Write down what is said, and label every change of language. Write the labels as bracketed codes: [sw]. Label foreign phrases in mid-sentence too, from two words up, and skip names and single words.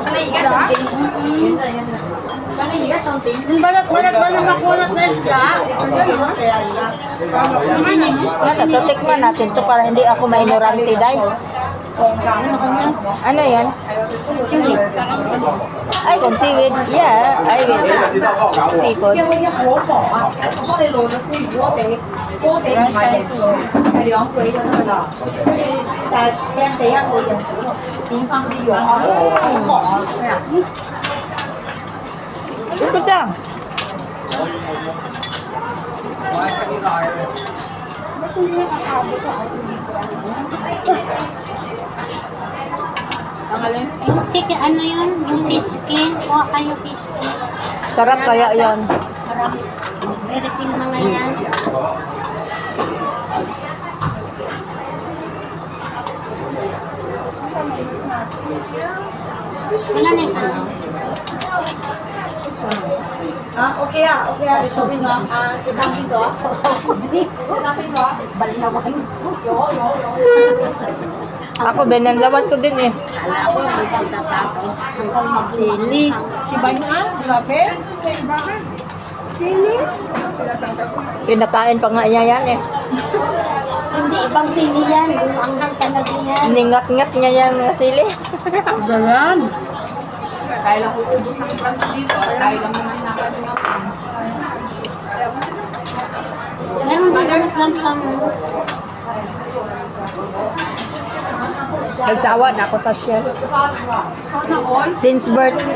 [tl] Yung balat-balat ba na makulat na isda? Tutikman natin to para hindi ako mainorante dahil. Ano yan? Seaweed. Ay, kung [en] seaweed. Yeah, I will eat seafood. [yue] 因為一好薄啊，我幫你露咗先，鍋底唔係零數，係兩倍就得㗎啦。跟住就係驚地一個人少咯，點翻嗰啲肉啊，好薄啊，咩啊？ [tl] Ito dyan. Yung chicken, ano yun? Yung [en] fish skin. [tl] Kuha kayo [en] fish skin. [tl] Sarap kaya yan. Marami. Refill mga yan. Wala na yung ano. [yue] OK啊，OK啊，你坐邊度啊？食單邊度啊？食單邊度啊？ [tl] Ako, binanlawan ko din eh. Kala ko hindi tatapon hanggang magsili. Si Banyan, grabe. Sili? Pinakain pa nga niya yan eh. Hindi ibang sili yan. Yung anghang talaga yan. Ningat-ngat niya yan mga sili. Dalan. Dahil lang uubos ng plants dito. Dahil lang naman nakalimutan. Meron ba ganun lang sa Nagsawa na ako sa shell. Sana all? [en] Since birth.